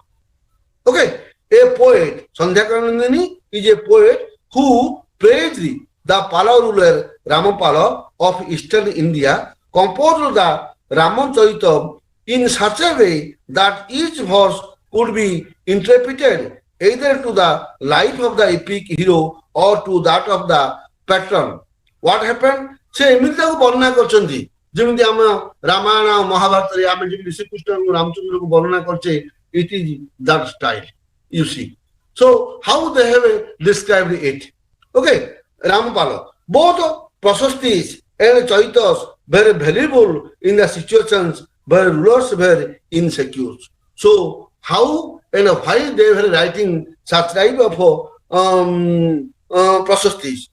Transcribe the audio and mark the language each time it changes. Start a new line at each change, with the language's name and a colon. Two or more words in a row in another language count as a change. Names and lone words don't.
English: Okay, a poet, Sandhyakanandini is a poet who praised the Pala ruler Ramapala of eastern India, composed the Ramacharita in such a way that each verse could be interpreted either to the life of the epic hero or to that of the patron. What happened?
Odia: ସେ ଏମିତି ତାକୁ ବର୍ଣ୍ଣନା କରିଛନ୍ତି ଯେମିତି ଆମ ରାମାୟଣ ମହାଭାରତରେ ଆମେ ଯେମିତି ଶ୍ରୀକୃଷ୍ଣଙ୍କୁ ରାମଚନ୍ଦ୍ରଙ୍କୁ ବର୍ଣ୍ଣନା କରିଛେ
English: it is that style you see. So how they have described it? Okay, Ramapala. Both Prasastis and Chaitas were valuable in the situations where rulers were insecure. So how and why they were writing such type of Prasastis?